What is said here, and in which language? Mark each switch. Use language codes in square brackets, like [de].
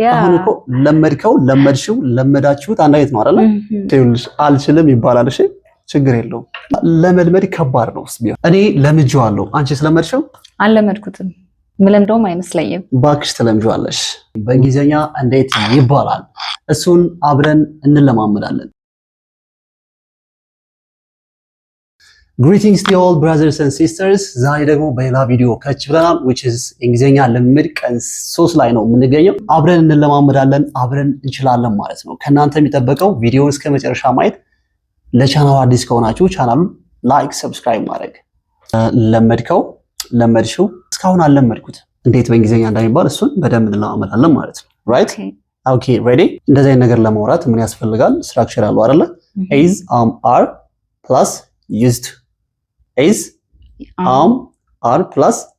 [am] አሁን እኮ ለመድከው ለመድሽው ለመዳችሁት አንድ አይነት ነው አይደለ? አልችልም ይባላል። እሺ ችግር የለውም። ለመልመድ ከባድ ነው ቢሆን እኔ ለምጄዋለሁ። አንቺ ስለመድሽው? አልለመድኩትም። ምለምደውም አይመስለኝም። ባክሽ ትለምጂዋለሽ። በእንግሊዝኛ እንዴት ይባላል? እሱን አብረን እንለማመዳለን። [en] Greetings to all brothers and sisters. [am] ዛሬ ደግሞ በሌላ ቪዲዮ ከች ብለናል [en] which is [am] እንግሊዝኛ ልምምድ ቀን 3 ላይ ነው የምንገኘው። አብረን እንለማመዳለን፣ አብረን እንችላለን ማለት ነው። ከናንተ የሚጠበቀው ቪዲዮውን እስከ መጨረሻ ማየት፣ ለቻናሉ አዲስ ከሆናችሁ ቻናሉን ላይክ፣ ሰብስክራይብ ማድረግ። ለመድከው ለመድሽው እስካሁን አልለመድኩት እንዴት በእንግሊዝኛ እንደሚባል እሱን በደንብ እንለማመዳለን ማለት ነው። ራይት ኦኬ ሬዲ። እንደዚህ አይነት ነገር ለማውራት ምን ያስፈልጋል? ስትራክቸር አለው አይደለ? [en] is are plus used to is are plus